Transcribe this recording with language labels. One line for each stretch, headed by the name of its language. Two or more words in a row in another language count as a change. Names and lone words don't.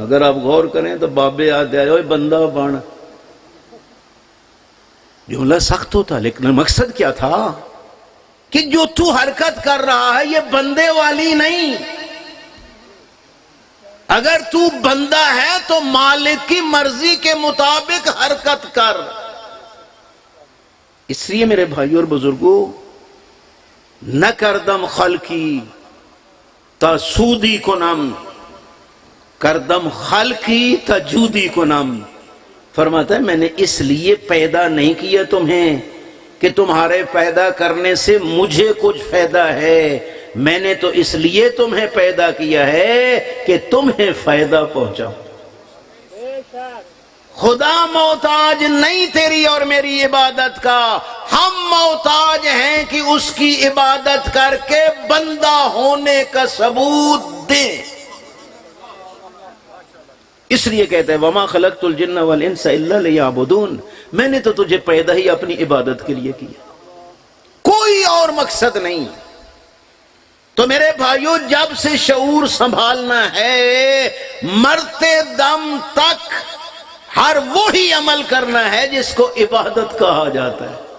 Urdu: اگر آپ غور کریں تو بابے یاد آئے ہوئے بندہ بن، جملہ سخت ہوتا لیکن مقصد کیا تھا کہ جو تو حرکت کر رہا ہے یہ بندے والی نہیں، اگر تو بندہ ہے تو مالک کی مرضی کے مطابق حرکت کر۔ اس لیے میرے بھائیو اور بزرگوں،
Persian: نہ کردم خلقی تا سودی کنم، کردم خلقی تا جودی کنم۔
Urdu: فرماتا ہے میں نے اس لیے پیدا نہیں کیا تمہیں کہ تمہارے پیدا کرنے سے مجھے کچھ فائدہ ہے، میں نے تو اس لیے تمہیں پیدا کیا ہے کہ تمہیں فائدہ پہنچاؤ۔ خدا محتاج نہیں تیری اور میری عبادت کا، ہم محتاج ہیں کہ اس کی عبادت کر کے بندہ ہونے کا ثبوت دیں۔ اس لیے کہتے ہیں
Arabic: وَمَا خَلَقْتُ الْجِنَّ وَالْإِنسَ إِلَّا لِيَعْبُدُونَ،
Urdu: میں نے تو تجھے پیدا ہی اپنی عبادت کے لیے کیا، کوئی اور مقصد نہیں۔ تو میرے بھائیو، جب سے شعور سنبھالنا ہے، مرتے دم تک ہر وہی عمل کرنا ہے جس کو عبادت کہا جاتا ہے۔